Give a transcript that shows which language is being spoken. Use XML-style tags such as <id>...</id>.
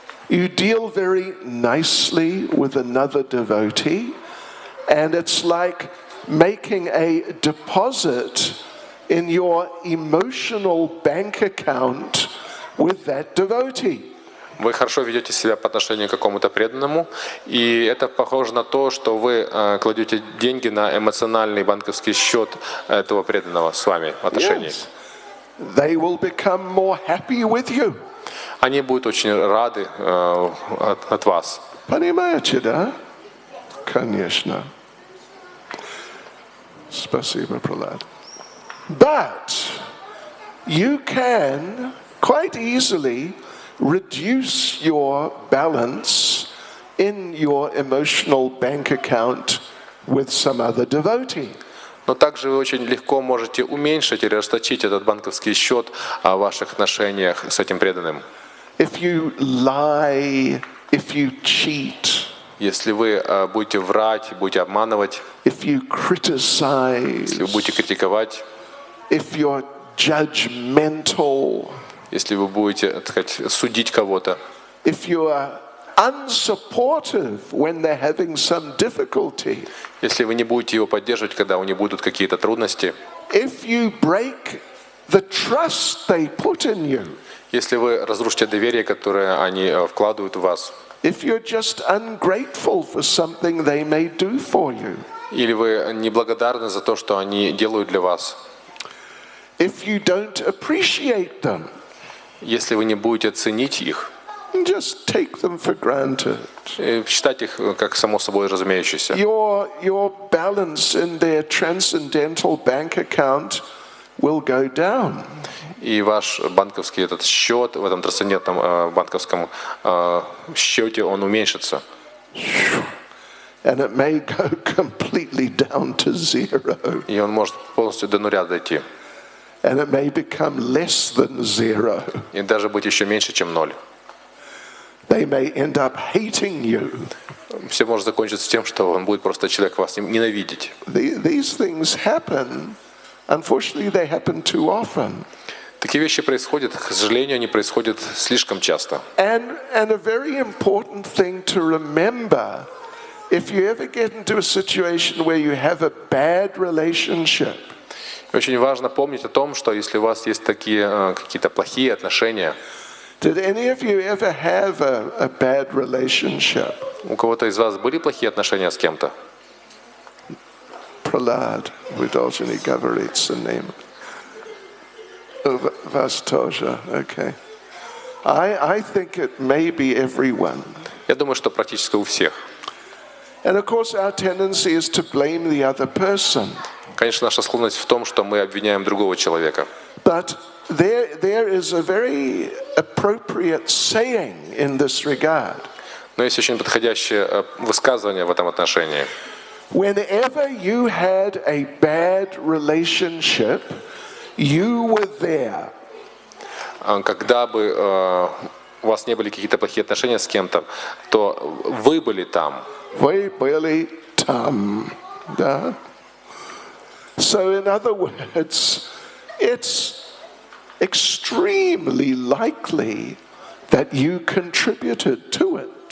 <en>You deal very nicely with another devotee, and it's like making a deposit in your emotional bank account with that devotee.</en> <ru>Вы хорошо ведете себя по отношению к какому-то преданному, и это похоже на то, что вы кладете деньги на эмоциональный банковский счет этого преданного с вами в отношениях.</ru> <en>Yes. They will become more happy with you.</en> <ru>Они будут очень рады от вас. Понимаете, да? Конечно. Спасибо, Пралад.</ru> <en>But you can quite easily reduce your balance in your emotional bank account with some other devotee.</en> <ru>Но также вы очень легко можете уменьшить или расточить этот банковский счет в ваших отношениях с этим преданным.</ru> <en>If you lie, if you cheat,</en> <ru>если вы будете врать, будете обманывать,</ru> <en>if you criticize,</en> <ru>если вы будете критиковать,</ru> <en>if you're judgmental,</en> <ru>если вы будете, так сказать, судить кого-то,</ru> <en>if you are unsupportive when they're having some difficulty,</en> <ru>если вы не будете его поддерживать, когда у него будут какие-то трудности,</ru> <en>if you break the trust they put in you,</en> <ru>если вы разрушите доверие, которое они вкладывают в вас,</ru> <en>if you're just ungrateful for something they may do for you,</en> <ru>или вы неблагодарны за то, что они делают для вас,</ru> <en>if you don't appreciate them,</en> <ru>если вы не будете ценить их,</ru> <en>just take them for granted,</en> <ru>считать их как само собой разумеющееся,</ru> <en>your balance in their transcendental bank account will go down.</en> <ru>и ваш банковский этот счет в этом трансцендентном банковском счете, он уменьшится.</ru> <en>And it may go completely down to zero.</en> <ru>И он может полностью до нуля дойти.</ru> <en>And it may become less than zero.</en> <ru>И даже быть еще меньше, чем ноль.</ru> <en>They may end up hating you.</en> <ru>Все может закончиться тем, что он будет просто человек вас ненавидеть.</ru> <en>These things happen. Unfortunately, they happen too often.</en> <ru>Такие вещи происходят, к сожалению, они происходят слишком часто.</ru> <en>And a very important thing to remember, if you ever get into a situation where you have a bad relationship,</en> <ru>Очень важно помнить о том, что если у вас есть такие какие-то плохие отношения,</ru> <en>did any of you ever have a bad relationship?</en> <ru>у кого-то из вас были плохие отношения с кем-то? Pralad, вы должны говорить с ним. Вас тоже, okay.</ru> <en>I think it may be everyone.</en> <ru>Я думаю, что практически у всех.</ru> <en>And of course our tendency is to blame the other person.</en> <ru>Конечно, наша склонность в том, что мы обвиняем другого человека.</ru> <en>But there is a very appropriate saying in this regard.</en> <ru>Но есть очень подходящее высказывание в этом отношении.</ru> <en>Whenever you had a bad relationship, you were there.</en> <ru>Когда бы у вас не были какие-то плохие отношения с кем-то, то вы были там. Вы были там, да?</ru> <en>So in other words, it's extremely likely that you contributed to it.</en>